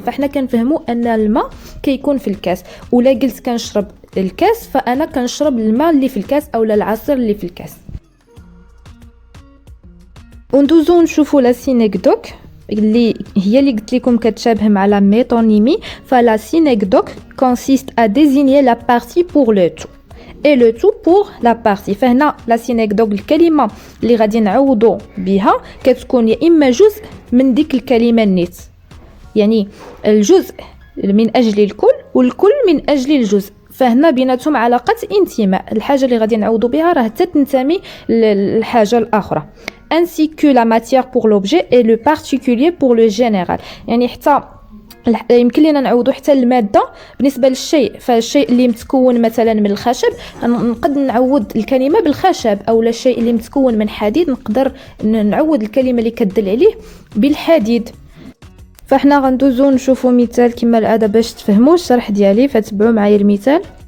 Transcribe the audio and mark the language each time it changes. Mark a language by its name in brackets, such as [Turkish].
[Arabic] فاحنا كنفهموا ان الماء كيكون في الكاس، ولا قلت كنشرب الكاس فانا كنشرب الماء اللي في الكاس اولا العصير اللي في الكاس. وندوزو نشوفوا لا سينيكدوك اللي هي اللي قلت لكم كتشابه مع لا ميتونيمي. [French] فلا سينيكدوك consiste à désigner la partie pour le tout et le tout pour la partie. [Arabic] فهنا لا سينيكدوك الكلمه اللي غادي نعوضوا بها كتكون يا اما جزء من ديك الكلمه النيت، يعني الجزء من اجل الكل والكل من اجل الجزء. فهنا بيناتهم علاقه انتماء، الحاجه اللي غادي نعوضوا بها راه تنتمي للحاجه الاخرى. [French] ainsi que la matière pour l'objet et le particulier pour le général، [Arabic] يعني حتى يمكن لنا نعوضوا حتى الماده بالنسبه للشيء. فالشيء اللي متكون مثلا من الخشب نقدر نعوض الكلمه بالخشب، او الشيء اللي متكون من حديد نقدر نعوض الكلمه اللي كتدل عليه بالحديد. فاحنا غندوزو نشوفوا مثال كما العاده باش تفهموا الشرح ديالي. فتبعوا معايا المثال.